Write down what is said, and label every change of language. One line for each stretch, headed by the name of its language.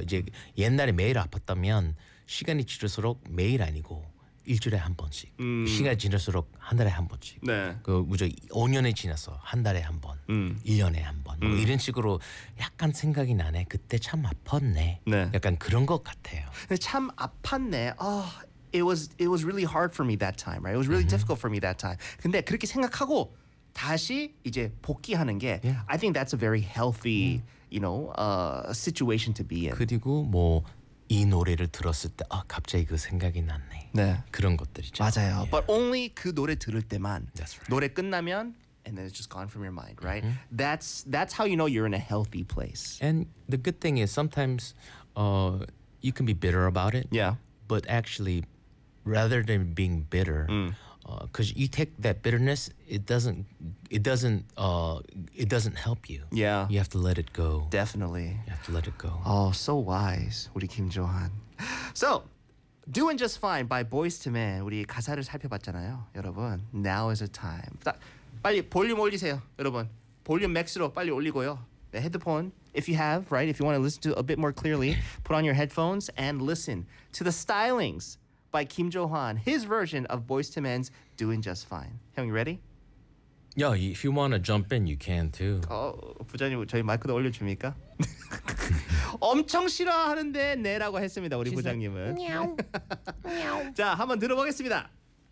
Korean: 이제 옛날에 매일 아팠다면 시간이 지날수록 매일 아니고 일주일에 한 번씩 시간이 지날수록 한 달에 한 번씩 네. 그 우저 5년이 지나서 한 달에 한 번 1년에 한 번 뭐 이런 식으로 약간 생각이 나네. 그때 참 아팠네. 네. 약간 그런 것 같아요. 참 아팠네.
English: Oh, it was really hard for me that time. Right? It was really difficult for me that time.
Korean: 근데 그렇게 생각하고 다시 이제 복귀하는 게
English: yeah. I think that's a very healthy you know situation to be in.
Korean: 그리고 뭐 이 노래를 들었을 때 아 갑자기 그 생각이 났네. 네. 그런 것들이죠. 맞아요.
English: Yeah. But only
Korean: 그 노래 들을 때만
English: That's right.
Korean: 노래 끝나면
English: and then it's just gone from your mind, right? That's how you know you're in a healthy place. And the good thing is sometimes you can be bitter about it. Yeah. But actually rather than being bitter because you take that bitterness, it doesn't help you. Yeah. You have to let it go. Definitely. You have to let it go. Oh, so wise, 우리 김조한. So, Doing Just Fine by Boyz II Men.
Korean: 우리 가사를 살펴봤잖아요, 여러분.
English: Now is the time.
Korean: 빨리 볼륨 올리세요, 여러분. 볼륨 맥스로 빨리 올리고요. 네, 헤드폰,
English: if you have, right? If you want to listen to a bit more clearly, put on your headphones and listen to the stylings. By Kim Johan, his version of Boyz II Men's Doing Just Fine. Hyung, you ready? Yo, if you want to jump in, you can too.
Korean: Oh, 부장님, 저희 마이크도 올려줍니까? 엄청 싫어하는데 네라고 했습니다, 우리 부장님은. 냐옹. 자, 한번 들어보겠습니다.